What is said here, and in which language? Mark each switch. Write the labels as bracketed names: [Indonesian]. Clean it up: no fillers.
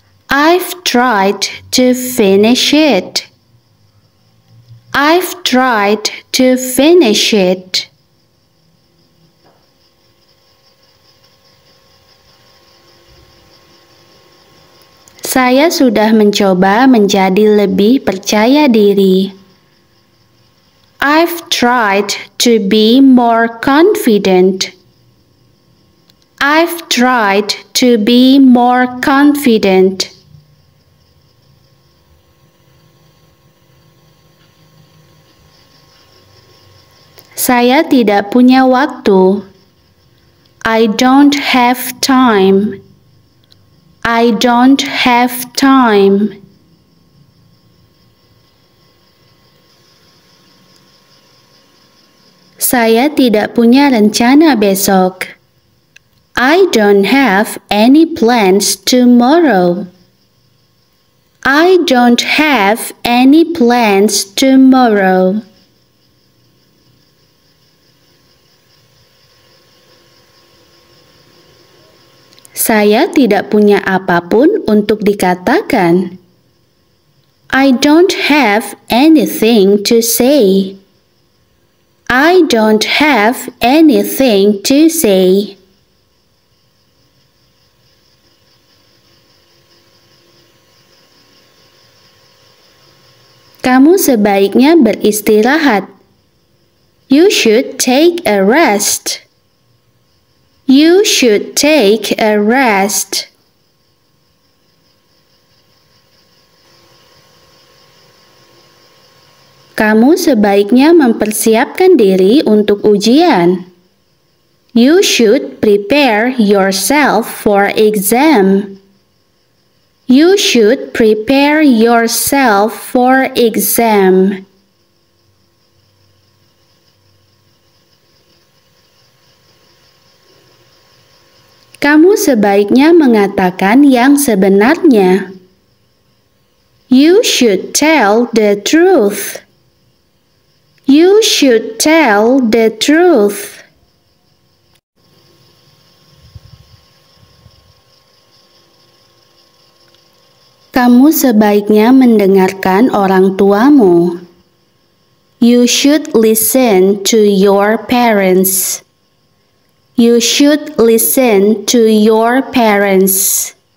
[English] I've tried to finish it. I've tried to finish it. [Indonesian] Saya sudah mencoba menjadi lebih percaya diri. [English] I've tried to be more confident. I've tried to be more confident. [Indonesian] Saya tidak punya waktu. [English] I don't have time. I don't have time. [Indonesian] Saya tidak punya rencana besok. [English] I don't have any plans tomorrow. I don't have any plans tomorrow. [Indonesian] Saya tidak punya apapun untuk dikatakan. [English] I don't have anything to say. I don't have anything to say. [Indonesian] Kamu sebaiknya beristirahat. [English] You should take a rest. You should take a rest. [Indonesian] Kamu sebaiknya mempersiapkan diri untuk ujian. [English] You should prepare yourself for exam. You should prepare yourself for exam. [Indonesian] Kamu sebaiknya mengatakan yang sebenarnya. [English] You should tell the truth. You should tell the truth. [Indonesian] Kamu sebaiknya mendengarkan orang tuamu. [English] You should listen to your parents. You should listen to your parents.